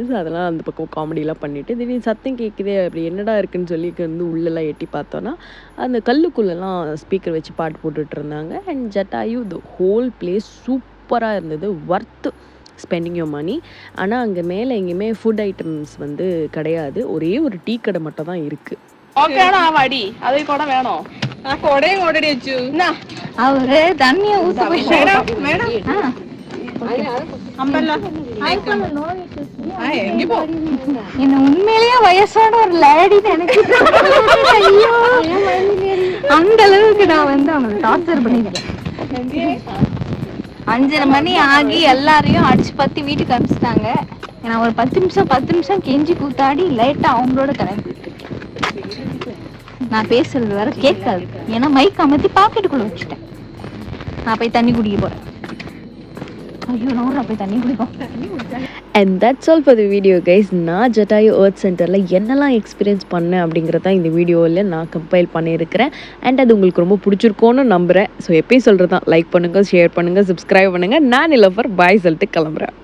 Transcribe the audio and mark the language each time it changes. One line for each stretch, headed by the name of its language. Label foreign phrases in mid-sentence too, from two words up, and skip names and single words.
Tamil: ஸோ அதெல்லாம் அந்த பக்கம் காமெடிலாம் பண்ணிவிட்டு திடீர்னு சத்தம் கேட்குதே அப்படி என்னடா இருக்குன்னு சொல்லி வந்து உள்ளெல்லாம் எட்டி பார்த்தோன்னா அந்த கல்லுக்குள்ளெல்லாம் ஸ்பீக்கர் வச்சு பாட்டு போட்டுட்டு இருந்தாங்க.
English: and Jatayu the whole place
Tamil: சூப்பராக இருந்தது.
English: worth spending your money.
Tamil: ஆனால் அங்கே மேலே எங்கேயுமே
English: food items
Tamil: வந்து கிடையாது. ஒரே ஒரு டீ கடை மட்டும் தான் இருக்குது.
Malayalam: വാടി അതേ കൂടെ വേണോ ആ കൊടയും കൊടടി വെച്ചു
Tamil: அவரு தண்ணிய ஊத்த என்ன உண்மையிலேயே வயசான ஒரு லேடி எனக்கு அந்த அளவுக்கு நான் வந்து அவங்க டார்ச்சர் பண்ணிருக்கேன். 5:30 மணி ஆகி எல்லாரையும் அடிச்சு பத்தி வீட்டுக்கு அனுப்பிச்சிட்டாங்க. நான் ஒரு 10 நிமிஷம் கெஞ்சி கூத்தாடி லைட்டா அவங்களோட கிளம்பி. நான் பேசுறது வேற கேட்காது, ஏன்னா மைக் அமர்த்தி பாக்கெட்டுக்குள்ள வச்சுட்டேன். நான் போய் தண்ணி குடிக்க போறேன். ஐயோ நான் போய் தண்ணி குடிப்போம்.
English: and that's all for the video guys.
Tamil: நான் ஜட்டாயு எர்த் சென்டரில் என்னெல்லாம் எக்ஸ்பீரியன்ஸ் பண்ணேன் அப்படிங்கிறத இந்த வீடியோவில் நான் கம்பைல் பண்ணியிருக்கிறேன். அண்ட் அது உங்களுக்கு ரொம்ப பிடிச்சிருக்கோன்னு நம்புகிறேன். ஸோ எப்பயும் சொல்கிறது தான், லைக் பண்ணுங்கள், ஷேர் பண்ணுங்கள், சப்ஸ்கிரைப் பண்ணுங்கள். நான் நிலோஃபர் பாய் சொல்லிட்டு கிளம்புறேன்.